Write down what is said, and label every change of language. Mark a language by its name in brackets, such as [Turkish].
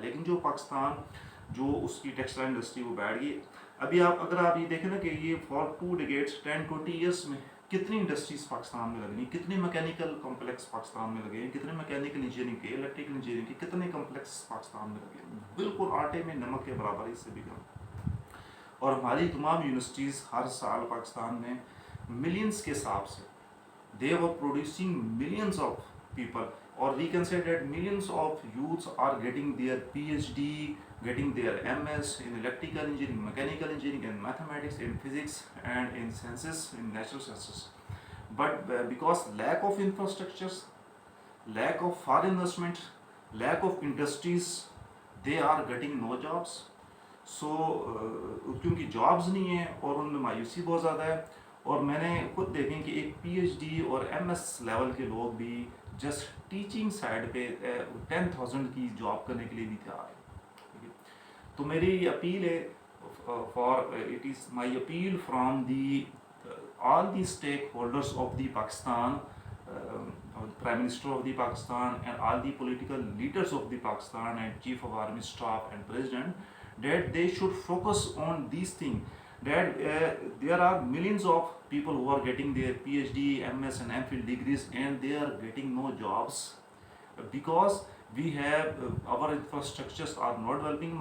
[Urdu] لیکن جو پاکستان جو اس کی ٹیکسٹائل انڈسٹری وہ بیٹھ گئی. ابھی اگر آپ یہ دیکھیں نا کہ یہ فار 2 decades 10-20 ایئرس میں کتنی انڈسٹریز پاکستان میں لگنی, کتنے میکینیکل کمپلیکس پاکستان میں لگے ہیں, کتنے میکینیکل انجینئرنگ کے الیکٹریکل انجینئرنگ کے کتنے کمپلیکس پاکستان میں لگے ہیں, بالکل آٹے میں نمک کے برابر, اس سے بھی کم. اور ہماری تمام یونیورسٹیز ہر سال پاکستان میں ملینز کے حساب سے [English] they were producing millions of people, or we can say that millions of youths are getting their PhD, getting their MS in electrical engineering, mechanical engineering, in mathematics, in physics, and in sciences, in natural sciences. But because lack of infrastructures, lack of foreign investment, lack of industries, they are getting no jobs. [Urdu] So کیونکہ jobs نہیں ہیں اور ان میں مایوسی بہت زیادہ ہے. اور میں نے خود دیکھیں کہ ایک پی ایچ ڈی اور ایم ایس لیول کے لوگ بھی جسٹ ٹیچنگ سائڈ پہ 10,000 کی جاب کرنے کے لیے بھی تیار ہیں. [English] تو میری یہ اپیل ہے it is my appeal from the all the stakeholders of the Pakistan, prime minister of the Pakistan and all the political leaders of the Pakistan and chief of army staff and president that they should focus on these things, that there are millions of people who are getting their PhD, MS and MPhil degrees and they are getting no jobs because we have our infrastructures are not developing.